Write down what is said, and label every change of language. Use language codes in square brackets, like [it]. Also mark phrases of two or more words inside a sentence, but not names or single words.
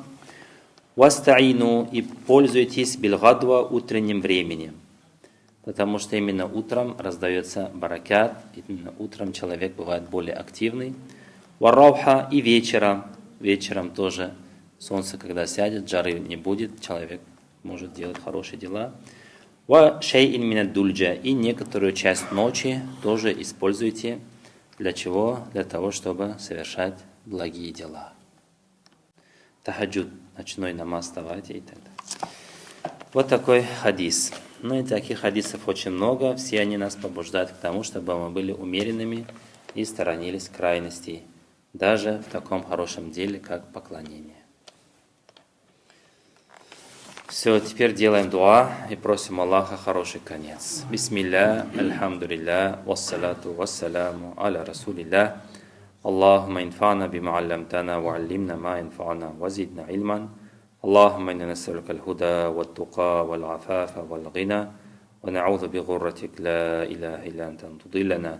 [ru] Вастаину, и пользуйтесь бильгадва утренним временем, потому что именно утром раздается баракят, именно утром человек бывает более активный. Варауха, и вечером тоже солнце, когда сядет, жары не будет, человек может делать хорошие дела. [ar] وشيء من الدلجة, [ru] и некоторую часть ночи тоже используйте. Для чего? Для того, чтобы совершать благие дела. Тахаджуд, ночной намаз, вставайте и так далее. Вот такой хадис. Ну и таких хадисов очень много. Все они нас побуждают к тому, чтобы мы были умеренными и сторонились крайностей, даже в таком хорошем деле, как поклонение. Все, теперь делаем дуа и просим Аллаха хороший конец. [ar] بسم الله، الحمد لله، والصلاة والسلام على رسول الله. اللهم انفعنا بما علمتنا وعلمنا ما ينفعنا وزدنا علما. اللهم إنا نسألك الهدى والتقى والعفاف والغنى ونعوذ بعزتك لا إله إلا أنت أن تضلنا.